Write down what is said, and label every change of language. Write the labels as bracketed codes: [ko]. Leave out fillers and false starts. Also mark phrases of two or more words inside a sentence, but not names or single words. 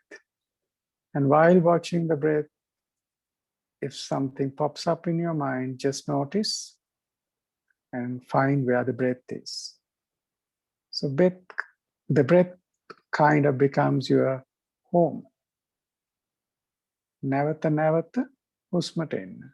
[en] And while watching the breath, if something pops up in your mind, just notice and find where the breath is. So the breath kind of becomes your home. Navata navata husmata enna.